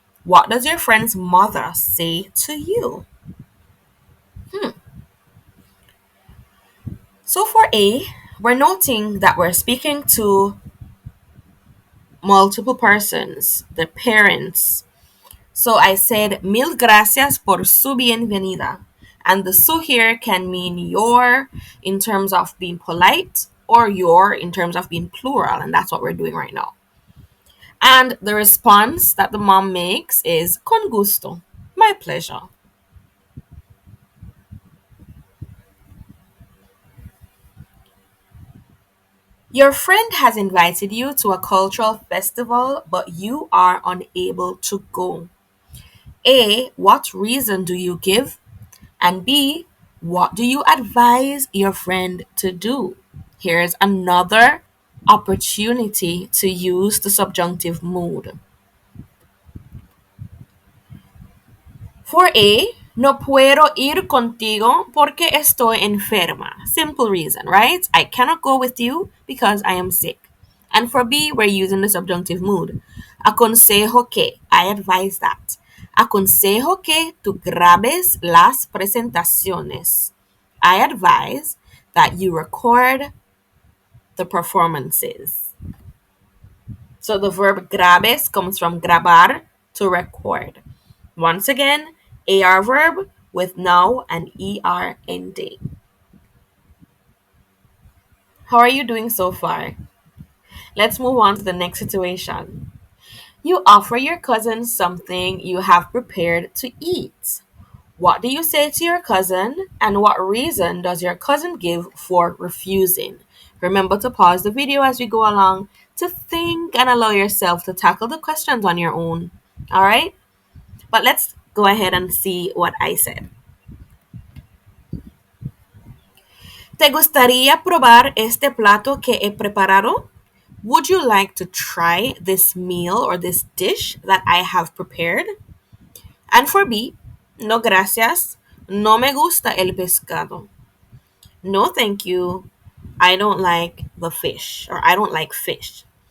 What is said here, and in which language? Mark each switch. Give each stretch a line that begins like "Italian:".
English: What does your friend's mother say to you? So for A, we're noting that we're speaking to multiple persons, the parents. So I said,
Spanish: mil gracias por su bienvenida.
English: And the su here can mean your in terms of being polite or your in terms of being plural. And that's what we're doing right now. And the response that the mom makes is
Spanish: con gusto,
English: my pleasure. Your friend has invited you to a cultural festival, but you are unable to go. A, what reason do you give? And B, what do you advise your friend to do? Here's another opportunity to use the subjunctive mood. For A,
Spanish: no puedo ir contigo porque estoy enferma.
English: Simple reason, right? I cannot go with you because I am sick. And for B, we're using the subjunctive mood.
Spanish: Aconsejo que,
English: I advise that.
Spanish: Aconsejo que tú grabes las presentaciones.
English: I advise that you record the performances. So the verb grabes comes from grabar, to record. Once again, AR verb with now and ER ending. How are you doing so far? Let's move on to the next situation. You offer your cousin something you have prepared to eat. What do you say to your cousin, and what reason does your cousin give for refusing? Remember to pause the video as we go along to think and allow yourself to tackle the questions on your own. All right? But let's go ahead and see what I said.
Spanish: ¿Te gustaría probar este plato que he preparado?
English: Would you like to try this meal or this dish that I have prepared? And for B,
Spanish: no gracias. No me gusta el pescado.
English: No, thank you. I don't like the fish, or I don't like fish.